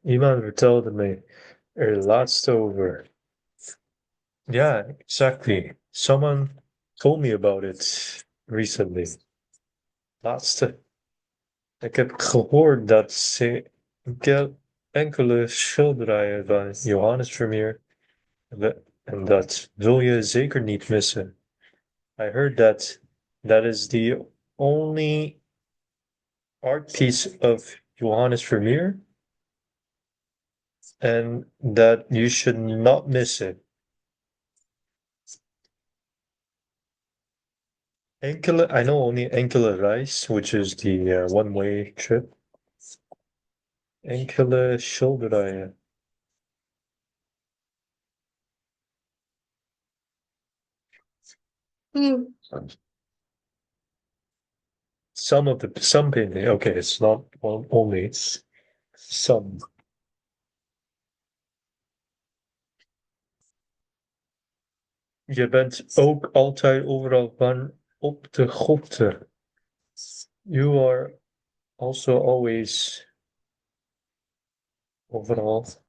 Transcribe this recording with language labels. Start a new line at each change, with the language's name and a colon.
Dutch: Iemand vertelde me er laatst over.
English: Yeah, exactly. Someone told me about it recently.
Dutch: Laatste. Ik heb gehoord dat ze enkele schilderijen van Johannes Vermeer en dat wil je zeker niet missen.
English: I heard that that is the only art piece of Johannes Vermeer and that you should not miss it. Enkele, I know only enkele reis, which is the one-way trip.
Dutch: Enkele schilderijen.
English: Some painting. Okay, it's not only, it's some.
Dutch: Je bent ook altijd overal van op de hoogte.
English: You are also always overal.